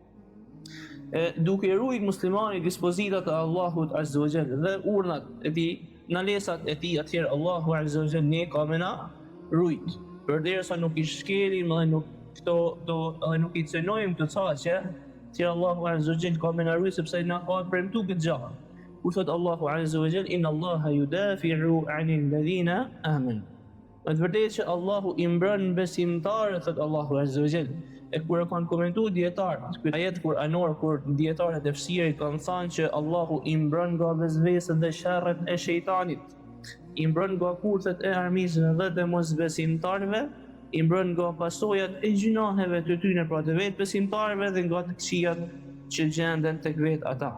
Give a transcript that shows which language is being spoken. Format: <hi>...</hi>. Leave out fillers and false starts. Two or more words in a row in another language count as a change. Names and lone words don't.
<sq>Duke rujt muslimani dispozitat e Allahut</sq> <ar>عز وجل</ar> <sq>dhe urdhnat e tij, nalesat e tij, atëherë Allahu</sq> <ar>عز وجل</ar> <sq>ne ka me na rujt. Përderisa nuk i shkelim dhe nuk nuk i cënojmë të saqe, që Allahu</sq> <ar>عز وجل</ar> <sq>ka me na rujt sepse na ka premtuar këtë gjë. Kur thot Allahu</sq> <ar>عز وجل, إن الله يدافع عن الذين آمنوا.</ar> <sq>Me të vërtetë që Allahu i mbron besimtarët, thot Allahu</sq> <ar>عز وجل.</ar> <sq>E kur e kanë komentuar dietarët, ky ajet kuranor kur dietarët e fsirit kanë thënë që Allahu i mbron nga vezveset dhe sherret e shejtanit, i mbron nga kurthet e armiqve dhe të mosbesimtarëve, i mbron nga pasojat e gjunaheve të tyre pra të vetë besimtarëve dhe nga të këqijat që gjenden tek vetë ata.</sq>